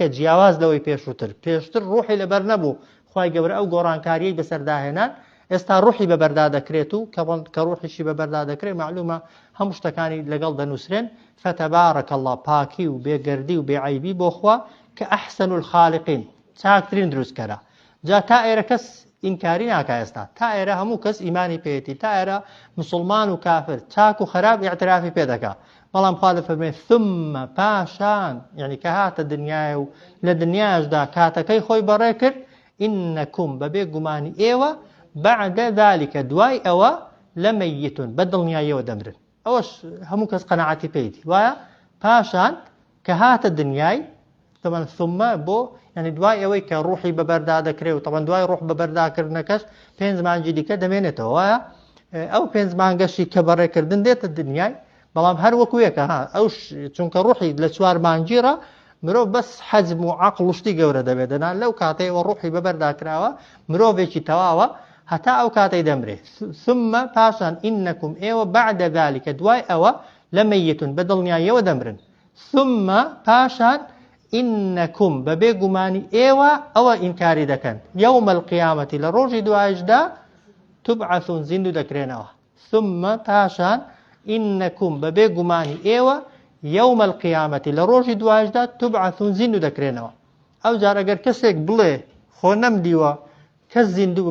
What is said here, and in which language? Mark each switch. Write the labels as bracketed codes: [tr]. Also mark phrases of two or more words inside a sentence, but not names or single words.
[ckb] جیاواز لەوەی پێشتر ڕوحی لەبەر نەبوو خوای گەورە ئەو گۆڕانکاریەی بەسەرداهێنان ئێستا ڕوحی بەبەردا دەکرێت و کە ڕوحیشی بەبەردا دەکرێت معلومە هەموو شتەکانی لەگەڵ دەنووسرێن [ar] فتەبارەک الله [ckb] پاکی و بێگەردی و بێعیبی بۆ خوا کە [ar] ئەحسن الخالقین [ckb] چاکترین دروستکەرە جا تا ئێرە کەس ئینکاری ناکە ئێستا تا ئێرە هەموو کەس ئیمانی پێێتی تا ئێرە مسلمان و کافر چاک و خراپ ئیعترافی پێ دەکا بەڵام خوا دەفەرمێ ثم پاشان یعنی کە هاتە دنیایە و لە دنیاشدا کاتەکەی خۆی بەڕێ کرد ئینەکوم بەبێ گومانی ئێوە [ar] بعد ذلك [ckb] دوای ئەوە لەمەیتون بە دڵنیاییەوە دەمرن ئەوەش هەموو کەس قەناعەتی پێیتی وایە پاشان کە هاتە دنیای [ar] طبعا ثم [ckb] بۆ یعنی دوای ئەوەی کە ڕوحی بەبەردا دەکرێت و طبعا دوای ڕوح بەبەرداکردنەکەش 5 مانگی دیکە دەمێنێتەوە وایە ئەو 5 مانگەشی کە بەڕێکردن دێتە دنیای بەڵام هەر وەکویەکە ئەو چونکە ڕوحی لە 4 مانگیرە مرۆڤ بەس حەجم و عەقڵ و شتی گەورە دەبێت دەنا لەو کاتەیەوە ڕوحی بەبەرداکراوە مرۆڤێکی تەواوە هەتا ئەو کاتەی دەمرێت ثم پاشان ئینەکم ئێوە [ar] بعد ذلك [ckb] دوای ئەوە لەمەیتون بە دڵنیاییەوە دەمرن ثم پاشان ئینەکم بەبێ گومانی ئێوە ئەوە ئینکاری دەکەن [ar] یەوم القیامەتی [ckb] لە ڕۆژی دوایشدا تبعثون زیندوو دەکرێنەوە ثم پاشان ئینەکم بەبێ گومانی ئێوە [ar] یەوم القیامەتی [ckb] لە ڕۆژی دوایشدا تبعثون زیندوو دەکرێنەوە ئەو جار ئەگەر کەسێک بڵێ خۆ نەمدیوە کەس زیندوو